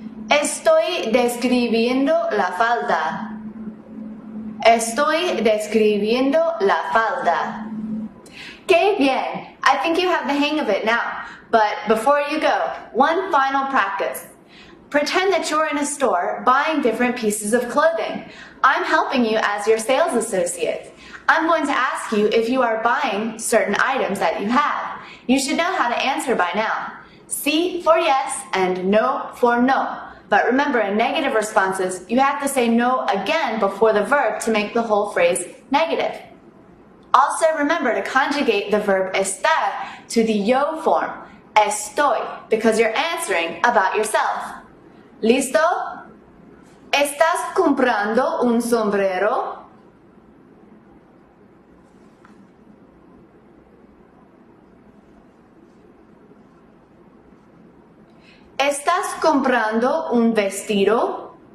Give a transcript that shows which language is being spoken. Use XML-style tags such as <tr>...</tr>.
<es>Estoy describiendo la falda. Estoy describiendo la falda. ¡Qué bien!</es> <en>I think you have the hang of it now. But before you go, one final practice. Pretend that you're in a store buying different pieces of clothing. I'm helping you as your sales associate. I'm going to ask you if you are buying certain items that you have. You should know how to answer by now. C for yes and no for no. But remember, in negative responses, you have to say no again before the verb to make the whole phrase negative. Also remember to conjugate the verb estar to the yo form, estoy, because you're answering about yourself.</en> <es>¿Listo? ¿Estás comprando un sombrero? ¿Estás comprando un vestido?</es>